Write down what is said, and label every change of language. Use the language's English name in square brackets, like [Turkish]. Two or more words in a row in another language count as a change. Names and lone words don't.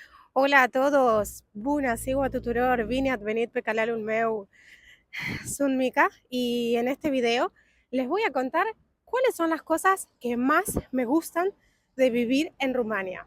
[Spanish] Hola a todos, [Romanian] bună ziua tuturor, bine ați venit pe canalul meu. [Spanish] Sunt Mica y en este video les voy a contar cuáles son las cosas que más me gustan de vivir en Rumania.